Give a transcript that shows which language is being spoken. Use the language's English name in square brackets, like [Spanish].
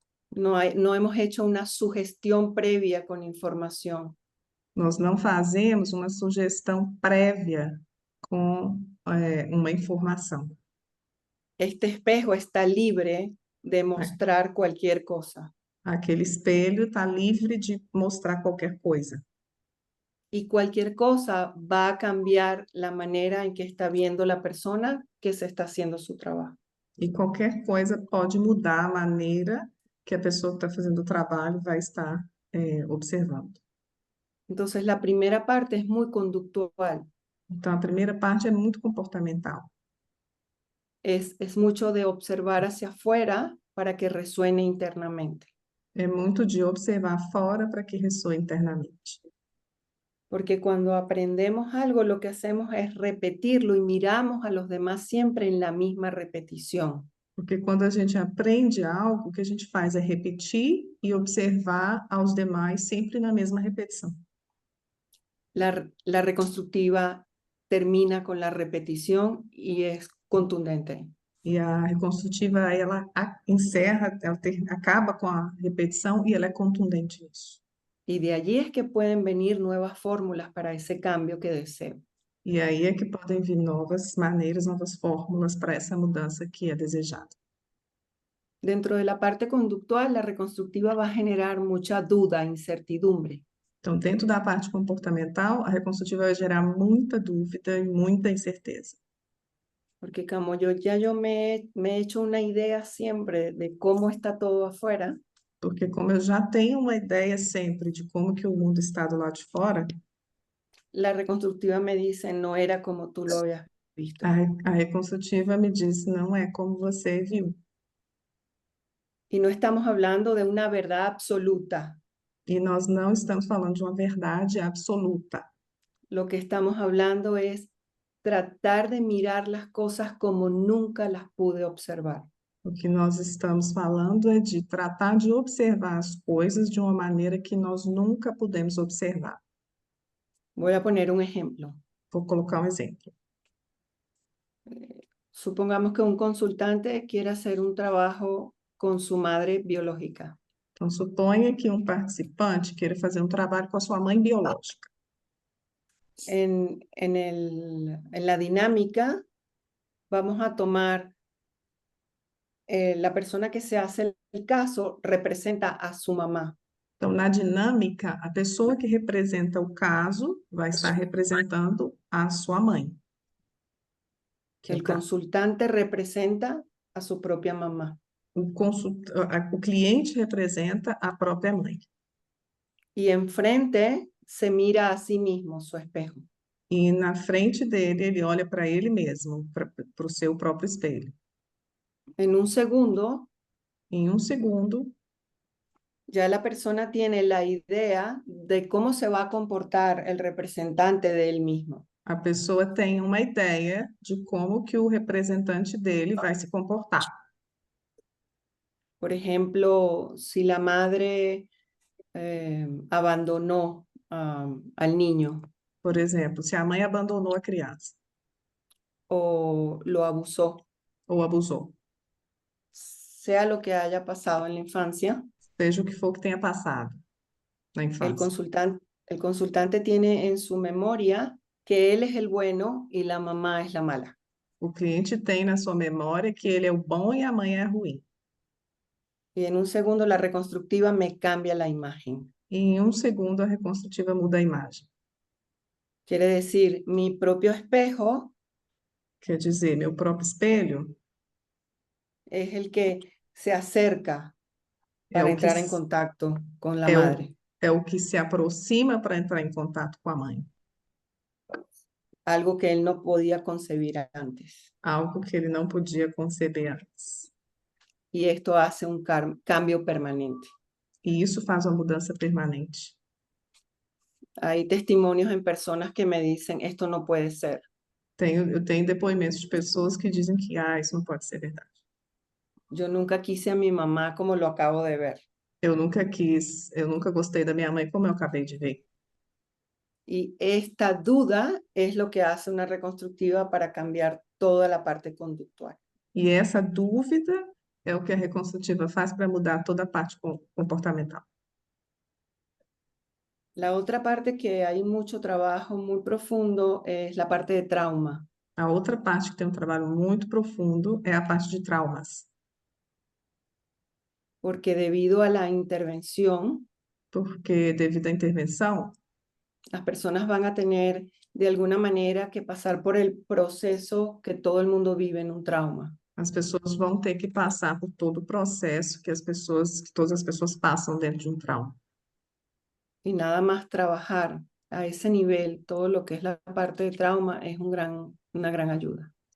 [Spanish] no hemos hecho una sugestión previa con información. [Portuguese] Nós não fazemos uma sugestão prévia com uma informação. [Spanish] Este espejo está libre de mostrar cualquier cosa. [Portuguese] Aquele espelho está livre de mostrar qualquer coisa. [Spanish] Y cualquier cosa va a cambiar la manera en que está viendo la persona que se está haciendo su trabajo. [Portuguese] E qualquer coisa pode mudar a maneira que a pessoa que está fazendo o trabalho vai estar observando. [Spanish] Entonces, la primera parte es muy conductual. [Portuguese] Então, a primeira parte é muito comportamental. [Spanish] Es mucho de observar hacia afuera para que resuene internamente. [Portuguese] É muito de observar fora para que ressoe internamente. [Spanish] Porque cuando aprendemos algo, lo que hacemos es repetirlo y miramos a los demás siempre en la misma repetición. [Portuguese] Porque quando a gente aprende algo, o que a gente faz é repetir e observar aos demais sempre na mesma repetição. [Spanish] La reconstructiva termina con la repetición y es contundente. [Portuguese] E a reconstrutiva, ela encerra, acaba com a repetição e ela é contundente nisso. [Spanish] Y de allí es que pueden venir nuevas fórmulas para ese cambio que deseo. [Portuguese] E aí é que podem vir novas maneiras, novas fórmulas para essa mudança que é desejada. [Spanish] Dentro de la parte conductual, la reconstructiva va a generar mucha duda, incertidumbre. [Portuguese] Então, dentro da parte comportamental, a reconstrutiva vai gerar muita dúvida e muita incerteza. [Spanish] Porque como yo me he hecho una idea siempre de cómo está todo afuera, [Portuguese] Porque como eu já tenho uma ideia sempre de como que o mundo está do lado de fora, [Spanish] la reconstructiva me dice, no era como tú lo habías visto. [Portuguese] a reconstrutiva me diz, não é como você viu. [Spanish] Y no estamos hablando de una verdad absoluta. [Portuguese] E nós não estamos falando de uma verdade absoluta. [Spanish] Lo que estamos hablando es tratar de mirar las cosas como nunca las pude observar. [Portuguese] O que nós estamos falando é de tratar de observar as coisas de uma maneira que nós nunca pudemos observar. [Spanish] Voy a poner un ejemplo. [Portuguese] Vou colocar um exemplo. [Spanish] Supongamos que un consultante quiere hacer un trabajo con su madre biológica. [Portuguese] Então, suponha que um participante queira fazer um trabalho com a sua mãe biológica. [Spanish] En la dinámica, vamos a tomar la persona que se hace el caso representa a su mamá. [Portuguese] Então, na dinâmica, a pessoa que representa o caso vai estar representando a sua mãe. Que é [Spanish] El consultante representa a su propia mamá. [Portuguese] o cliente representa a própria mãe. [Spanish] Y enfrente se mira a sí mismo, su espejo. [Portuguese] E na frente dele, ele olha para ele mesmo, para o seu próprio espelho. [Spanish] En un segundo, [Portuguese] Em um segundo, [Spanish] ya la persona tiene la idea de cómo se va a comportar el representante de él mismo. [Portuguese] a pessoa tem uma ideia de como que o representante dele vai se comportar. [Spanish] Por ejemplo, si la madre abandonó al niño [Portuguese] Por exemplo, se a mãe abandonou a criança [Spanish] o lo abusó, [Portuguese] ou abusou, [Spanish] sea lo que haya pasado en la infancia, [Portuguese] seja o que for que tenha passado na [Spanish] el [Portuguese] infância. [Spanish] el consultante tiene en su memoria que él es el bueno y la mamá es la mala. [Portuguese] O cliente tem na sua memória que ele é o bom e a mãe é a ruim. [Spanish] Y en un segundo la reconstructiva me cambia la imagen. [Portuguese] E em um segundo, a reconstrutiva muda a imagem. [Spanish] Quiere decir, mi propio espejo [Portuguese] Quer dizer, meu próprio espelho [Spanish] es el que se acerca [Portuguese] é [Spanish] para [Portuguese] o que, [Spanish] entrar en contacto con la [Portuguese] é [Spanish] madre. [Portuguese] é o que se aproxima para entrar em contato com a mãe. [Spanish] Algo que él no podía concebir antes. [Portuguese] Algo que ele não podia conceber antes. [Spanish] Y esto hace un cambio permanente. [Portuguese] E isso faz uma mudança permanente. [Spanish] Hay testimonios en personas que me dicen, esto no puede ser. [Portuguese] Eu tenho depoimentos de pessoas que dizem que isso não pode ser verdade. [Spanish] Yo nunca quise a mi mamá como lo acabo de ver. [Portuguese] Eu nunca gostei da minha mãe como eu acabei de ver. [Spanish] Y esta duda es lo que hace una reconstructiva para cambiar toda la parte conductual. [Portuguese] E essa dúvida é o que a reconstrutiva faz para mudar toda a parte comportamental. [Spanish] La otra parte que hay mucho trabajo muy profundo es la parte de trauma. [Portuguese] A outra parte que tem um trabalho muito profundo é a parte de traumas. [Spanish] porque debido a la intervención, [Portuguese] porque devido à intervenção, [Spanish] las personas van a tener de alguna manera que pasar por el proceso que todo el mundo vive en un trauma. [Portuguese] as pessoas vão ter que passar por todo o processo que todas as pessoas passam dentro de um trauma. [Spanish] Y nada más trabajar a ese nivel, todo lo que es la parte de trauma, es una gran ayuda.